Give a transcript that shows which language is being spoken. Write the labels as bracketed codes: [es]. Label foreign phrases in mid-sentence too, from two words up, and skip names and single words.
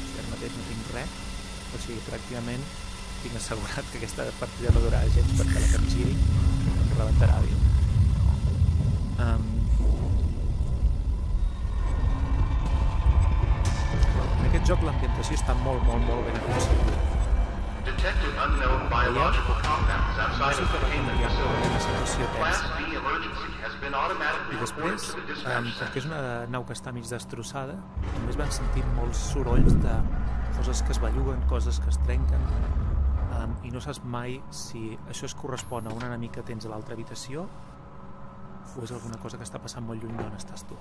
[ca] Ara mateix no tinc res, o sigui, pràcticament tinc assegurat que aquesta partida no durarà gens perquè la que em giri em rebentarà viu. En aquest joc l'ambientació està molt ben aconseguida. [en] Detected unknown biological compounds outside of the containment facility. Class B emergency has been automatically [ca] I després, [en] reported to the dispatch [ca] perquè [en] center. [ca] és una nau que està mig destrossada, també es van sentir molts sorolls de coses que es belluguen, coses que es trenquen. i no saps mai si això es correspon a un enemic que tens a l'altra habitació o és alguna cosa que està passant molt lluny d'on estàs tu.